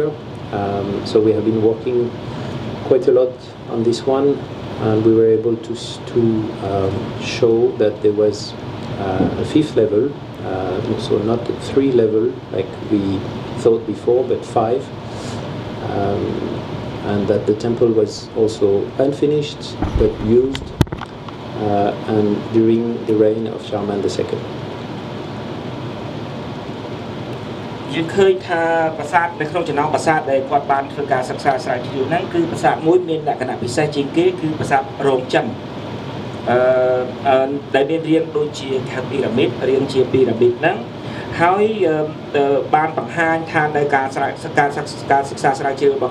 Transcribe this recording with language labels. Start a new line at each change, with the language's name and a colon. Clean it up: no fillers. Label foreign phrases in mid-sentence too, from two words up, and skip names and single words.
English: So we have been working quite a lot on this one, and we were able to show that there was a fifth level, so not a 3 level like we thought before, but 5, and that the temple was also unfinished but used and during the reign of Charlemagne II.
Khmer: យើងឃើញថាប្រាសាទនៅក្នុងចំណោមប្រាសាទដែលគាត់បានធ្វើការសិក្សាស្រាវជ្រាវហ្នឹងគឺប្រាសាទមួយមានលក្ខណៈពិសេសជាងគេគឺប្រាសាទរោងចិន ដែលមានរាងដូចជាពីរ៉ាមីតហ្នឹងហើយបានបង្ហាញថានៅការសិក្សាស្រាវជ្រាវរបស់